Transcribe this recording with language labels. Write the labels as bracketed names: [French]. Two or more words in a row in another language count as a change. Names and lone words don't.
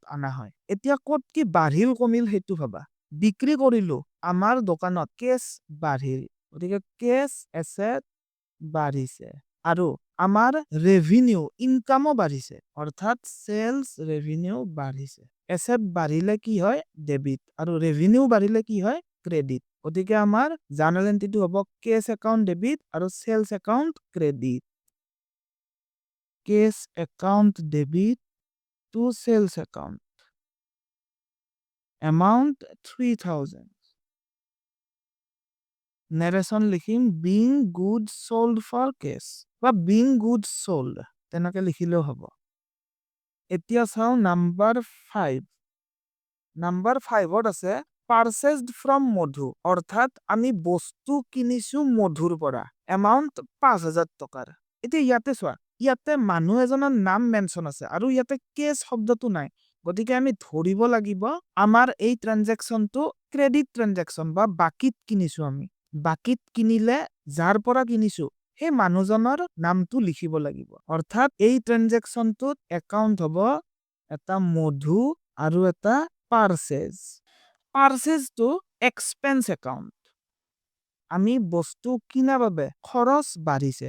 [Assamese] অনা হয় এতিয়া ক'ত কি বাঢ়িল কমিল সেইটো ভাবা বিক্ৰী কৰিলো আমাৰ দোকানত কেছ বাঢ়িল গতিকে [English] cash asset [Assamese] বাঢ়িছে আৰু আমাৰ ৰেভিনিউ ইনকামো বাঢ়িছে অৰ্থাৎ [English] sales revenue [Assamese] বাঢ়িছে এছেট বাঢ়িলে কি হয় ডেবিট আৰু ৰেভিনিউ বাঢ়িলে কি হয় ক্ৰেডিট গতিকে আমাৰ জাৰ্নাল এন্ট্ৰিটো হ'ব [English] cash account debit [Assamese] আৰু [English] sales account credit cash account debit to sales account amount 3,000 narration লিখিম being goods sold for cash [Assamese] বা [English] being goods sold [Assamese] তেনেকে লিখিলেও হ'ব এতিয়া চাও নাম্বাৰ 5 নাম্বাৰ 5ত আছে [English] purchased from [Assamese] মধু অৰ্থাৎ আমি বস্তু কিনিছো মধুৰ পৰা এমাউণ্ট 5,000 টকাৰ এতিয়া ইয়াতে চোৱা ইয়াতে মানুহ এজনৰ নাম মেনশ্যন আছে আৰু ইয়াতে কেছ শব্দটো নাই গতিকে আমি ধৰিব লাগিব আমাৰ এই ট্ৰানজেকশ্যনটো [English] credit transaction [Assamese] বা বাকিত কিনিছো আমি বাকিত কিনিলে যাৰ পৰা কিনিছো সেই মানুহজনৰ নামটো লিখিব লাগিব অৰ্থাৎ এই ট্ৰানজেকশ্যনটোত একাউণ্ট হ'ব এটা মধু আৰু এটা পাৰ্চেজ পাৰ্চেজটো [English] expense account [Assamese] আমি বস্তু কিনা বাবে খৰচ বাঢ়িছে